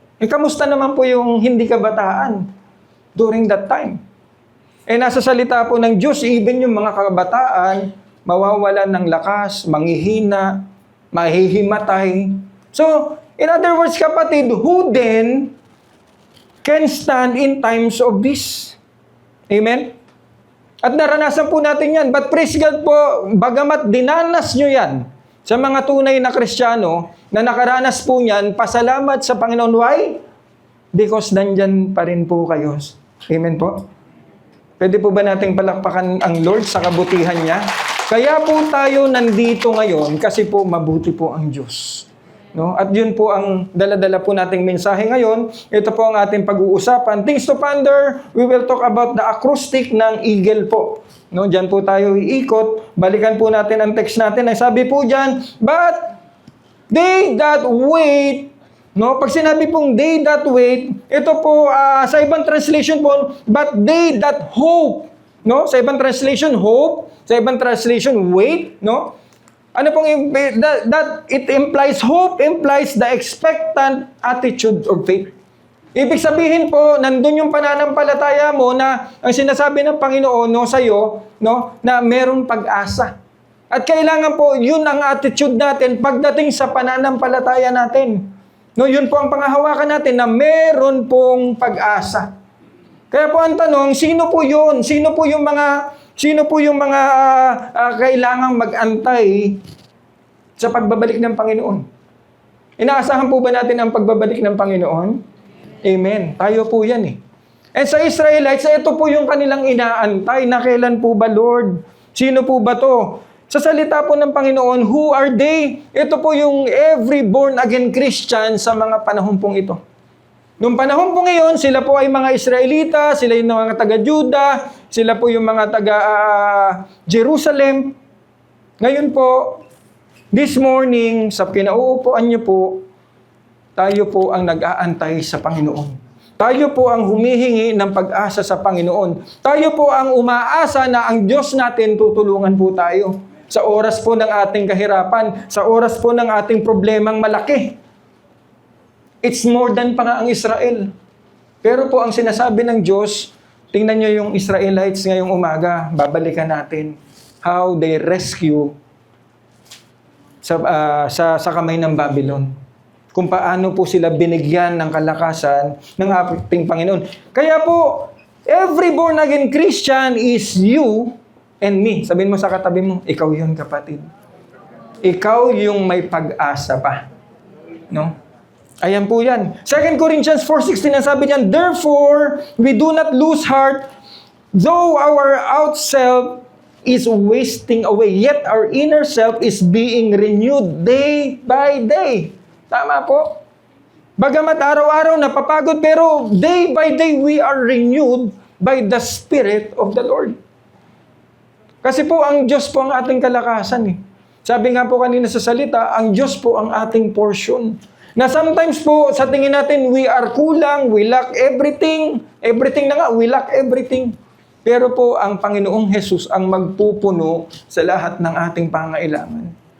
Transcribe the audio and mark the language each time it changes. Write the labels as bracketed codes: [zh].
[tl] Kamusta naman po yung hindi kabataan [en] during that time? [tl] Nasa salita po ng Diyos, even yung mga kabataan, mawawalan ng lakas, manghihina, mahihimatay. [en] So, in other words, kapatid, who then can stand in times of this? [tl] Amen? At naranasan po natin yan. [en] But praise God [tl] po, bagamat dinanas nyo yan sa mga tunay na Kristiyano na nakaranas po niyan, pasalamat sa Panginoon. Why? [en] Because [tl] nandyan pa rin po kayo. Amen po? Pwede po ba nating palakpakan ang Lord sa kabutihan niya? Kaya po tayo nandito ngayon kasi po mabuti po ang Diyos. No? At yun po ang dala-dala po nating mensahe ngayon. Ito po ang ating pag-uusapan. [en] Things to ponder, we will talk about the acrostic ng eagle po. [tl] No? Diyan po tayo iikot. Balikan po natin ang text natin. Ay sabi po diyan, [en] but they that wait, [tl] no? Pag sinabi pong they that wait, ito po sa ibang translation po, [en] but they that hope. [tl] No? Sa ibang translation, hope. Sa ibang translation, wait. No? Ano pong [en] that it implies, hope implies the expectant attitude of faith. [tl] Ibig sabihin po, nandun yung pananampalataya mo na ang sinasabi ng Panginoon no, sa'yo, no, na merong pag-asa. At kailangan po, yun ang attitude natin pagdating sa pananampalataya natin. No, yun po ang panghahawakan natin na meron pong pag-asa. Kaya po ang tanong, sino po yun? Sino po yung mga kailangang mag-antay sa pagbabalik ng Panginoon? Inaasahan po ba natin ang pagbabalik ng Panginoon? Amen. Tayo po yan eh. And sa Israelites, ito po yung kanilang inaantay na kailan po ba, Lord? Sino po ba to? Sa salita po ng Panginoon, [en] who are they? [tl] Ito po yung [en] every born-again Christian [tl] sa mga panahon pong ito. Noong panahon po ngayon, sila po ay mga Israelita, sila yung mga taga-Juda, sila po yung mga taga-Jerusalem. Ngayon po, [en] this morning, [tl] sa pinauupuan niyo po, tayo po ang nag-aantay sa Panginoon. Tayo po ang humihingi ng pag-asa sa Panginoon. Tayo po ang umaasa na ang Diyos natin tutulungan po tayo. Sa oras po ng ating kahirapan, sa oras po ng ating problemang malaki. [en] It's more than [tl] pa nga ang Israel. Pero po ang sinasabi ng Diyos, tingnan nyo yung Israelites ngayong umaga, babalikan natin [en] how they rescue [tl] sa kamay ng Babylon. Kung paano po sila binigyan ng kalakasan ng ating Panginoon. Kaya po, [en] every born-again Christian is you and me. [tl] Sabihin mo sa katabi mo, ikaw yun, kapatid. Ikaw yung may pag-asa pa. No? Ayan po yan. [en] 2 Corinthians 4:16, [tl] ang sabi niyan, [en] therefore, we do not lose heart, though our out self is wasting away, yet our inner self is being renewed day by day. [tl] Tama po. Bagamat araw-araw napapagod, pero [en] day by day we are renewed by the Spirit of the Lord. [tl] Kasi po, ang Diyos po ang ating kalakasan eh. Sabi nga po kanina sa salita, ang Diyos po ang ating portion. Na sometimes po, sa tingin natin, we are kulang, [en] we lack everything. [tl] Everything na nga, [en] we lack everything. [tl] Pero po, ang Panginoong Jesus ang magpupuno sa lahat ng ating pangailangan.